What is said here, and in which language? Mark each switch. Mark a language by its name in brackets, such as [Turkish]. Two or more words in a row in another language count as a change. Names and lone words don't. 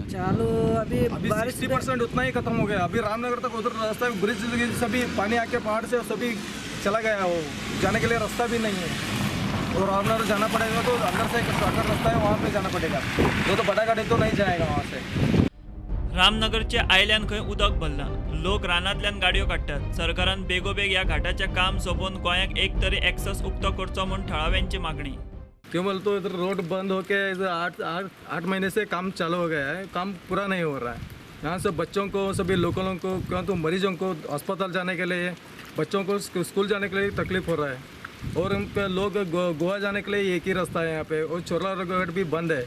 [Hindi] चालू अभी 60% उतना ही खत्म हो गया। अभी रामनगर तक उधर रास्ता ब्रिज सभी पानी आके पहाड़ से सभी चला गया, वो जाने के लिए रास्ता भी नहीं है। और रामनगर जाना पड़ेगा तो अंदर से एक शॉर्टकट रास्ता है, वहाँ पे जाना पड़ेगा। वो तो बड़ा गाड़ी तो नहीं जाएगा वहाँ से। [Konkani] रामनगरचे आयल्यान खंय उदक भरला, लोक रानांतल्यान गाडयो काडटात। सरकारान बेगोबेग ह्या घाटाचें काम सोंपोवन गोंयाक एक तरी एक्सेस उक्तो करचो म्हूण थळाव्यांची मागणी। [Hindi] केवल तो इधर रोड बंद होके इधर आठ महीने से काम चालू हो गया है, काम पूरा नहीं हो रहा है। यहाँ से बच्चों को, सभी लोकलों को, क्यों तो मरीजों को अस्पताल जाने के लिए, बच्चों को स्कूल जाने के लिए तकलीफ हो रहा है। और उन पे लोग गोवा जाने के लिए एक ही रास्ता है यहाँ पे, और छोला रोड भी बंद है।